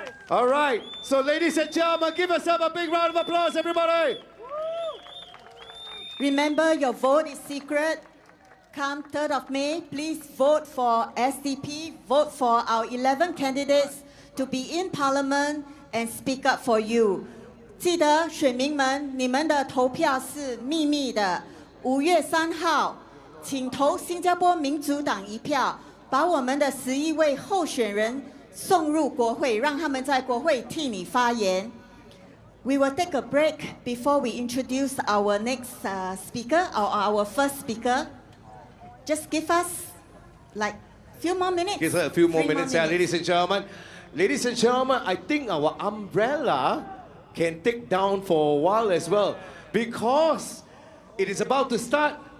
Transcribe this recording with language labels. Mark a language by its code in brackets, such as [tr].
[en] All right. So, ladies and gentlemen, give yourself a big round of applause, everybody. Remember, your vote is secret. Come 3rd of May, please vote for SDP. Vote for our 11 candidates to be in Parliament and speak up for you. [zh] 记得选民们，你们的投票是秘密的。 5月3号，请投新加坡民主党一票，把我们的11位候选人送入国会，让他们在国会替你发言。 [en] We will take a break before we introduce our next speaker, or our first speaker. Just give us like a few more minutes. Give us a few more minutes, ladies and gentlemen. Ladies and gentlemen, I think our umbrella can take down for a while as well, because it is about to start.